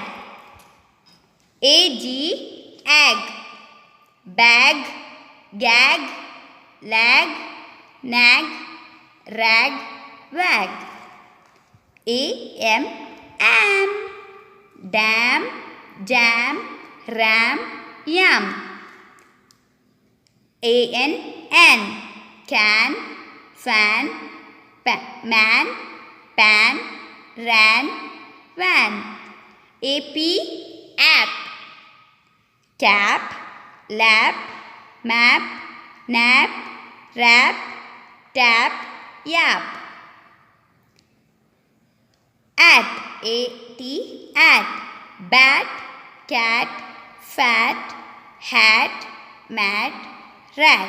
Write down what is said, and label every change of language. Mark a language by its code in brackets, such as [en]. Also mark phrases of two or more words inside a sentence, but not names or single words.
[en] A G ag, bag, gag, lag, nag, rag, wag. A M am, dam, jam, ram, yam. An, an, can, fan, man, pan, ran, van. Ap, app, cap, lap, map, nap, rap, tap, yap. At, at, at, bat, cat, fat, hat, mat, rat.